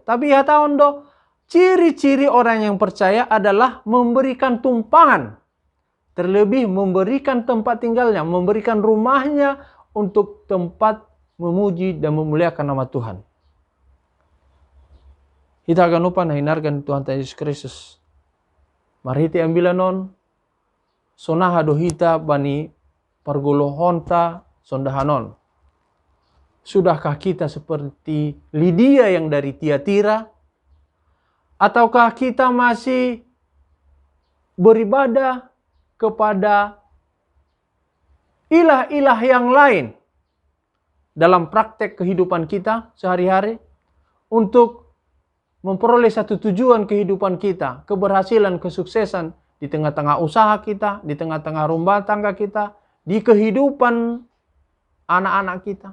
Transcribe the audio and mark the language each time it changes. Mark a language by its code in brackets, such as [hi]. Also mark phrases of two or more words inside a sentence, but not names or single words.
[id] Tapi ya tahun do, ciri-ciri orang yang percaya adalah memberikan tumpangan. Terlebih memberikan tempat tinggalnya, memberikan rumahnya untuk tempat memuji dan memuliakan nama Tuhan. Kita akan lupa hinarkan Tuhan Yesus Kristus. Mari kita ambil non, [bts] sonaha dohita bani pergulohonta sondahanon. [id] Sudahkah kita seperti Lydia yang dari Tiatira? Ataukah kita masih beribadah kepada ilah-ilah yang lain dalam praktek kehidupan kita sehari-hari untuk memperoleh satu tujuan kehidupan kita, keberhasilan, kesuksesan di tengah-tengah usaha kita, di tengah-tengah rumah tangga kita, di kehidupan anak-anak kita?